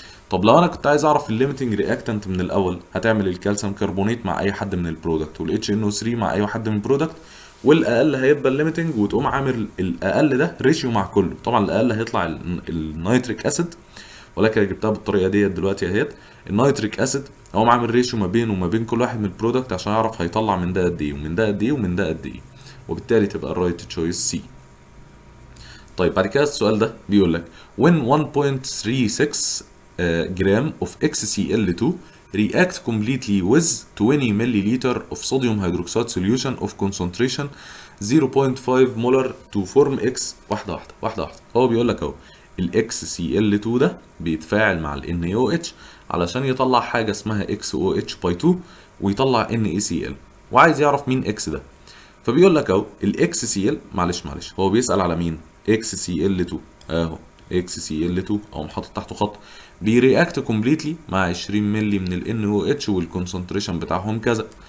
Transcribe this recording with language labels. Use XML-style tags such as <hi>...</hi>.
<ar>طب لو انا كنت عايز اعرف الليميتنج رياكتنت من الاول، هتعمل الكالسيوم كربونات مع اي حد من البرودكت، وال HNO3 مع اي حد من البرودكت، والاقل هيبقى الليميتنج، وتقوم عامل الاقل ده ريشيو مع كله. طبعا الاقل هيطلع النيتريك اسيد، ولكن جبتها بالطريقه ديت دلوقتي اهيت. النيتريك اسيد هو عامل ريشيو ما بينه وما بين كل واحد من البرودكت، عشان يعرف هيطلع من ده قد ايه، ومن ده قد ايه، ومن ده قد ايه، وبالتالي تبقى الرايت تشويس سي. طيب بعد كده السؤال ده بيقول لك</ar> <en>when 1.36 gram of XCl2 react completely with 20 milliliter of sodium hydroxide solution of concentration 0.5 molar to form X.</en> <ar>واحدة واحدة. هو بيقول لك اهو ال XCl2 ده بيتفاعل مع ال NaOH علشان يطلع حاجة اسمها XOH by 2 ويطلع NaCl، وعايز يعرف مين X ده. فبيقول لك اهو ال XCl، معلش هو بيسأل على مين؟ XCl2 اهو، XCl2 اهو حاطط تحته خط، بيرياكت كومبليتلي مع 20 مللي من ال NaOH والكونسنتريشن بتاعهم كذا.</ar>